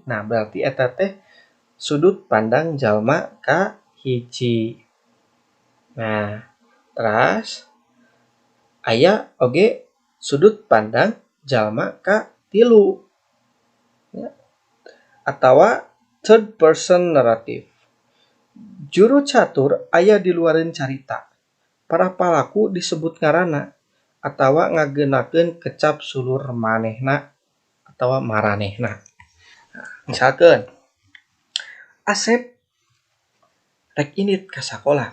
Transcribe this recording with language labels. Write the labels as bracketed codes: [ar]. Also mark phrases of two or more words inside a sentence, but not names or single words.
[su] Nah, berarti eta teh sudut pandang jalma kahiji. Nah, teras aya oge sudut pandang jalma katilu. [en] Atawa third person narrative. [su] Juru catur aya di luareun carita. Para palaku disebut ngaranna atawa ngageunakeun kecap sulur manehna atawa maranehna. Misalkeun Asep rek indit ka sakola.